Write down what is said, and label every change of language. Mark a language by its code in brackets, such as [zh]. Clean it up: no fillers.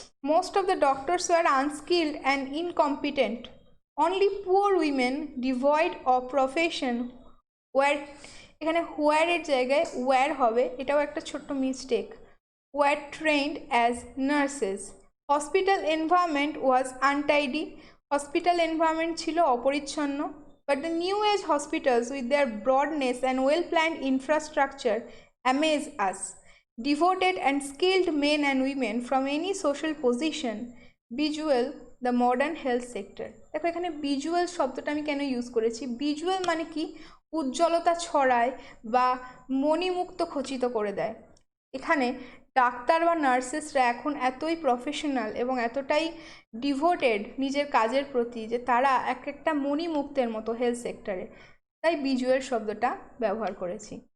[en] Most of the doctors were unskilled and incompetent. Only poor women devoid of profession were, [bn] এখানে হোয়ারের জায়গায় war হবে, এটাও একটা ছোট্ট mistake, [en] were trained as nurses. Hospital environment was untidy. [bn] Hospital environment ছিল অপরিচ্ছন্ন। [en] But the new age hospitals with their broadness and well-planned infrastructure amaze us. Devoted and skilled men and women from any social position visual the modern health sector. [bn] দেখো এখানে visual শব্দটা আমি কেন use করেছি? Visual মানে কি? উজ্জ্বলতা ছড়ায় বা মণিমুক্ত খচিত করে দেয়। এখানে ডাক্তার বা নার্সেসরা এখন এতই প্রফেশনাল এবং এতটাই ডিভোটেড নিজের কাজের প্রতি যে তারা এক একটা মণিমুক্তের মতো হেলথ সেক্টরে, তাই ভিজুয়াল শব্দটা ব্যবহার করেছি।